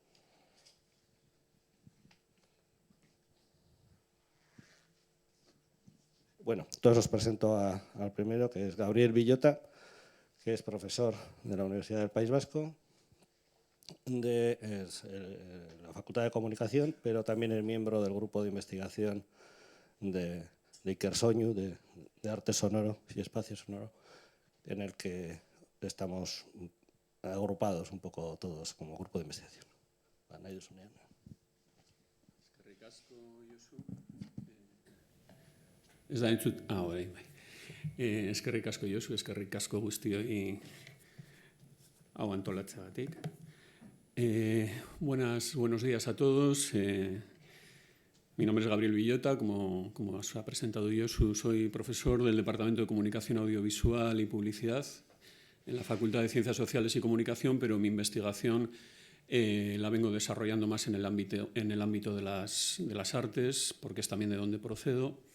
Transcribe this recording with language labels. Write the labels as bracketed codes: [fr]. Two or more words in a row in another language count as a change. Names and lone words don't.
[es] Bueno, entonces os presento al primero, que es Gabriel Villota, que es profesor de la Universidad del País Vasco, de la Facultad de Comunicación, pero también es miembro del grupo de investigación de Ikersoinu, de arte sonoro y espacio sonoro, en el que estamos agrupados un poco todos como grupo de investigación. [eu] Eskerrik asko, Josu. Ez da entzut, bai. Eskerrik asko, Josu, eskerrik asko guztioi hau antolatzeagatik. [es] Buenos días a todos. Mi nombre es Gabriel Villota, como os ha presentado Josu, soy profesor del Departamento de Comunicación Audiovisual y Publicidad en la Facultad de Ciencias Sociales y Comunicación, pero mi investigación la vengo desarrollando más en el ámbito de las artes, porque es también de donde procedo.